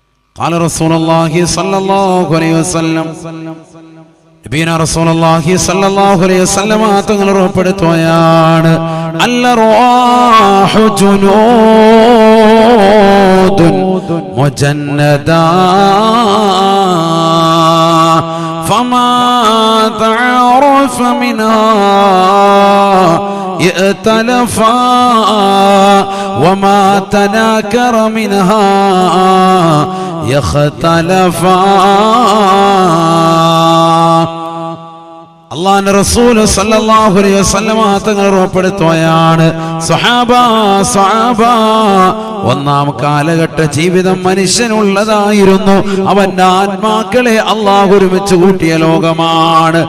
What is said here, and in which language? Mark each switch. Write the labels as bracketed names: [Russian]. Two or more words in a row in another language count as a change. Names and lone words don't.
[Arabic] قال رسول الله صلى الله عليه وسلم، نبينا رسول الله صلى الله عليه وسلم [Malayalam] തങ്ങൾ ഉറപ്പെടുത്തുകയാണ്, [Arabic] الروح جنود مجندة فما تعارف منها ائتلفا وما تناكر منها يختلفا. [Malayalam] അല്ലാഹുവിന്റെ റസൂൽ [Arabic] صلى الله عليه وسلم [Malayalam] തങ്ങൾ ഉറപ്പെടുത്തുകയാണ്, സ്വഹാബ ഒന്നാം കാലഘട്ട ജീവിതം മനുഷ്യനുള്ളതായിരുന്നു. അവന്റെ ആത്മാക്കളെ അല്ലാഹു ഒരുമിച്ച് കൂട്ടിയ ലോകമാണ്.